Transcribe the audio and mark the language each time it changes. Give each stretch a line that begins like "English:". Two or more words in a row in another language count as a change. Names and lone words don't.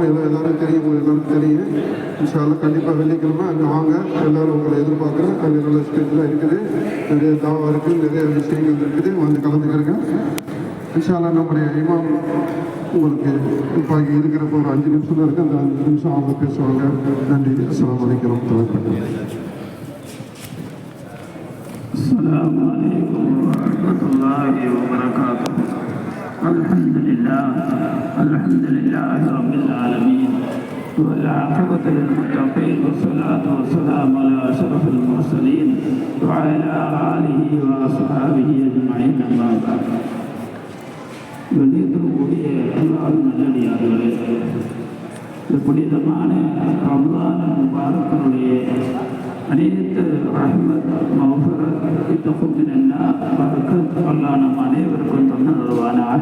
Tamil: எல்லாரும் தெரியும், உங்களுக்கு எல்லாருக்கும் தெரியும்.
Arabic: إن شاء الله
Tamil: கண்டிப்பாக வெள்ளிக்கிழமை அங்கே வாங்க, எல்லோரும் உங்களை எதிர்பார்க்குறேன். அங்கே நல்ல ஸ்டேஜ்லாம் இருக்குது, நிறைய தாவா இருக்குது, நிறைய விஷயங்கள் இருக்குது, வந்து கலந்துக்கிறேங்க.
Arabic: إن شاء الله
Tamil: நம்முடைய இமாம் உங்களுக்கு இப்போ இங்கே இருக்கிறப்ப ஒரு 5 நிமிஷம் தான் இருக்குது, அந்த 5 நிமிஷம் அவங்க பேசுவாங்க.
Arabic: நன்றி. السلام عليكم ورحمة الله. السلام عليكم ورحمة الله وبركاته. الحمد لله رب العالمين والعاقبة للمتقين والصلاة والسلام على أشرف المرسلين وعلى آله وأصحابه أجمعين. أما بعد.
Tamil: வெளியிடக்கூடிய அல்லாஹ்வின் நல்லடியார்களே, இந்த புனிதமான ரமலான் முபாரக்கினுடைய அனைத்து ரஹ்மத் மஃபிரத் இத்தகுமினா பரக்கத் அல்லாஹ் நம் அனைவருக்கும் தந்தருள்வானாக.